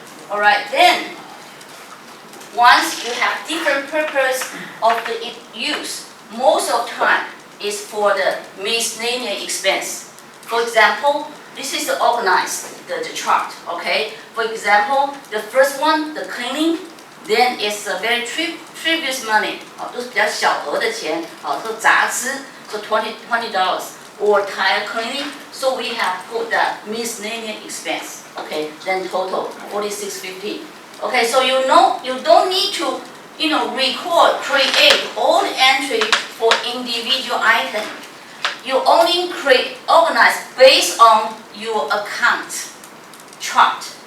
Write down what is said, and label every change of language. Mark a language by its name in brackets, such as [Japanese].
[English] All right, then once you have different purpose of the use, most of the time is for the miscellaneous expense. For example, this is the organized the chart. Okay, for example, the first one, the cleaning, then it's a very trivial money. [Chinese] 都是比较小额的钱，说杂支，说 [English] $20 or tire cleaning. So we have put the miscellaneous expense. Okay, then total $46.50. Okay, so you don't need to create all the entry for individual item. You only organize based on your account chart.